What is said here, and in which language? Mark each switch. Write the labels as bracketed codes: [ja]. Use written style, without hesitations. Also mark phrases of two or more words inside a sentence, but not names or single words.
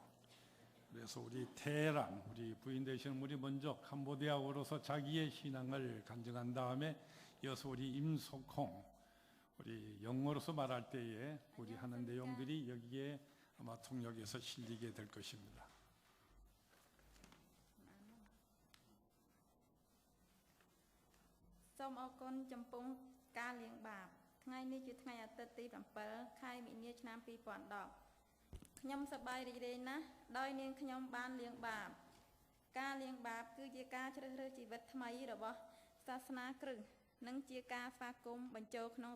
[ko] 그래서 우리 테란 우리 부인 되시는 분이 먼저 캄보디아어로서 자기의 신앙을 간증한 다음에 이어서 우리 임소콩 우리 영어로서 말할 때에 우리 하는 내용들이 여기에 아마 통역에서 실리게 될 것입니다. [km] សូមអរគុណចំពោះការលាងបាបថ្ងៃនេះជាថ្ងៃអាទិត្យទី7ខែមីនាឆ្នាំ2010ខ្ញុំសប្បាយរីករាយណាស់ដោយនាងខ្ញុំបានលាងបាបការលាងបាបគឺជាការជ្រើសរើសជីវិតថ្មីរបស់សាសនាគ្រិស្តនិងជាការស្វាគមន៍បញ្ចូលក្នុង